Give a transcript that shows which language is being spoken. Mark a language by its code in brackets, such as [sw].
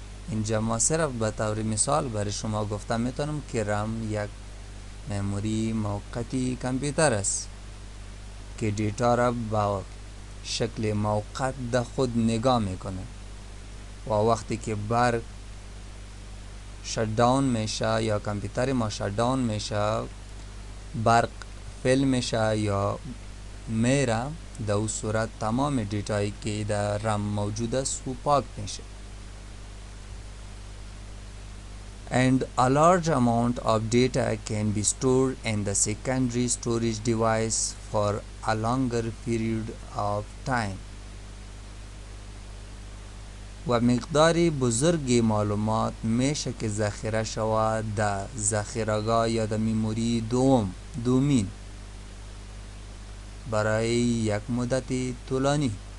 [fa] اینجا ما صرف به طور مثال برای شما گفتم میتونم که رم یک مموری موقتی کامپیوتر است که دیتا را با شکل موقت در خود نگاه میکنه و وقتی که برق شت داون میشه یا کامپیوتر ما شت داون میشه، برق فیل میشه یا میره، در اون صورت تمام دیتایی که در رم موجود است و پاک میشه. [en] And a large amount of data can be stored in the secondary storage device for a longer period of time. [fa] و مقداری بزرگی معلومات میشه که ذخیره شود در ذخیره‌گاه یا در مموری دومین برای یک مدت طولانی.